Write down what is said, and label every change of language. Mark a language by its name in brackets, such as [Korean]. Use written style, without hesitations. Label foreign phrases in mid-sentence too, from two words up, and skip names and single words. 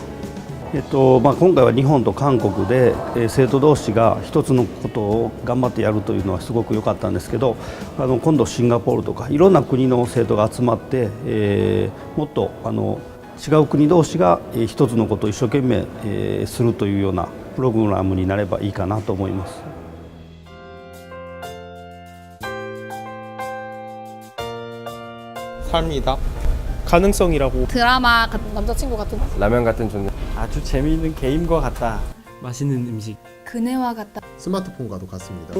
[Japanese] 今回は日本と韓国で生徒同士が一つのことを頑張ってやるというのはすごく良かったんですけど、今度シンガポールとかいろんな国の生徒が集まって、もっと違う国同士が一つのことを一生懸命するというようなプログラムになればいいかなと思います。 [Korean] 삶이다. 가능성이라고. 드라마 같은 남자친구 같은 라면 같은 존재. 아주 재미있는 게임과 같다. 맛있는 음식. 그네와 같다. 스마트폰과도 같습니다.